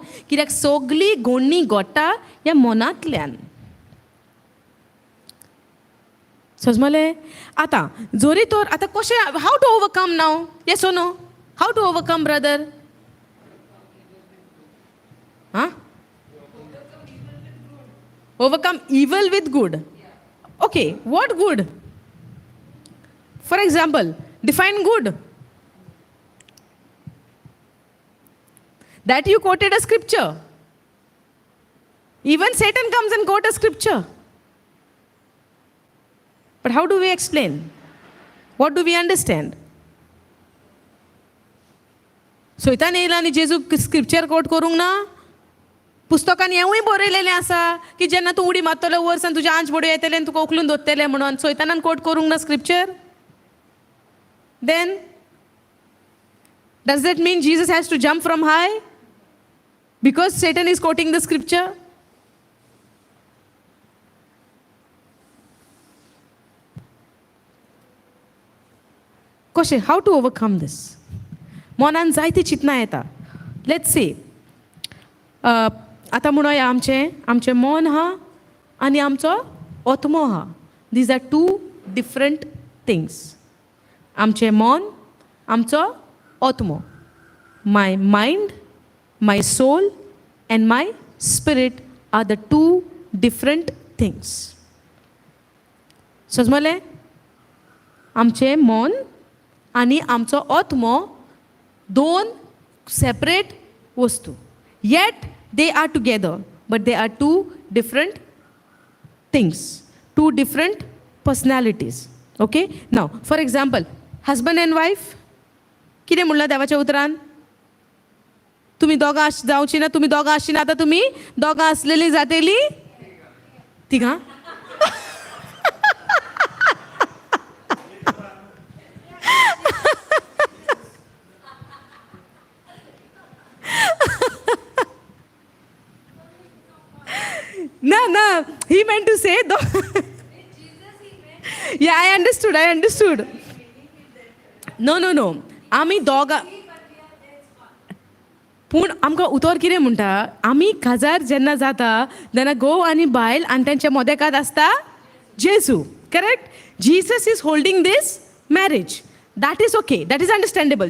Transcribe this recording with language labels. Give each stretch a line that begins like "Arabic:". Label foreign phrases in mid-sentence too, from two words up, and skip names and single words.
Konkani: कित्याक सगळी घोडणी घोडटा ह्या मनांतल्यान. समजले? आतां जोरी तर आतां कशें?
English: How to overcome now? Yes or no? How to overcome brother? Haan? Overcome evil with good. Okay, what good? For example, define good. That you quoted a scripture. Even Satan comes and quote a scripture. But how do we explain? What do we understand?
Konkani: सोयतान येयला आनी जेजू
English: scripture quote
Konkani: करूंक ना? पुस्तकान हेंवूय बरयलेलें आसा की जेन्ना तूं उडी मारतलो वर्सान तुजे आंच बड्यो येतले आनी तुका उखलून दवरतले म्हणून. सोयतानान कोट करूंक ना स्क्रिप्चर?
English: Then does that mean Jesus has to jump from high because Satan is quoting the scripture?
Konkani: कशें?
English: How to overcome this?
Konkani: मनान जायती चिंतना येता.
English: let's say
Konkani: आतां म्हणूया आमचें मन आहा आनी आमचो आत्मो आहा.
English: These are two different things.
Konkani: आमचें मन, आमचो आत्मो.
English: My mind, My soul and my spirit are the two different things.
Konkani: समजलें? आमचें मन आनी आमचो आत्मो दोन सेपरेट वस्तू.
English: Yet they are together, but they are two different things, two different personalities. Okay? Now, for example, husband and wife.
Konkani: कितें म्हणलां देवाच्या उतरान? तुमी दोगां जावची ना, तुमी दोगां आसची ना, आतां तुमी दोगां आसलेलीं जातेलीं तिगां.
English: No, he meant to say though. Yeah, I understood. No.
Konkani: आमी दोगां. पूण आमकां उतर कितें म्हणटा, आमी काजार जेन्ना जाता तेन्ना घोव आनी बायल आनी तेंच्या मोदेकांत आसता जेजू. करेक्ट?
English: Jesus is holding this marriage. That is okay, that is understandable.